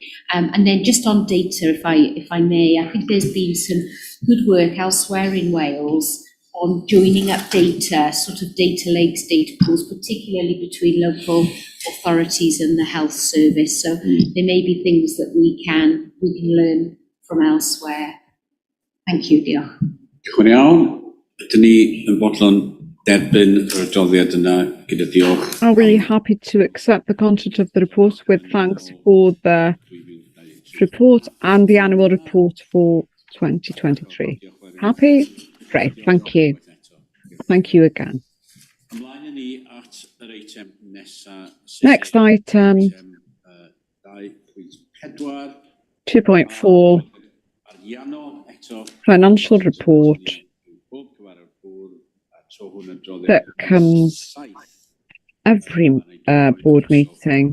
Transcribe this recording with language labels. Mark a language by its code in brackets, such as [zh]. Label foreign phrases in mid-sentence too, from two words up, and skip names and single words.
[en] And then just on data, if I may, I think there's been some good work elsewhere in Wales on joining up data, sort of data lakes, data pools, particularly between local authorities and the health service. So there may be things that we can learn from elsewhere. Thank you, [cy] diolch. Diolch yn iawn. Ydyn ni yn bodlon derbyn yr adroddiad yna gyda diolch. [en] I'm really happy to accept the content of the report with thanks for the report and the annual report for 2023. Happy? Great, thank you. Thank you again. Next item, 2.4, financial report that comes every board meeting.